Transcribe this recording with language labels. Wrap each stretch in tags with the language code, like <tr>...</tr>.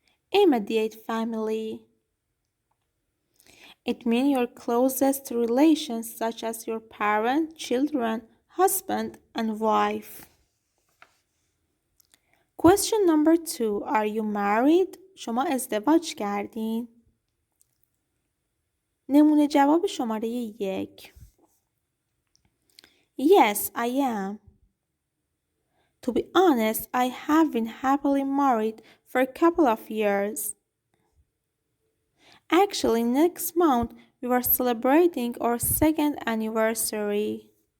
<en>Immediate family. It means your closest relations such as your parents, children, husband, and wife. Question number 2. Are you married?</en> <fa>شما ازدواج کردین؟ نمونه جواب شماره 1.</fa> <en>Yes, I am. To be honest, I have been happily married for a couple of years. Actually, next month we were celebrating our 2nd anniversary.</en>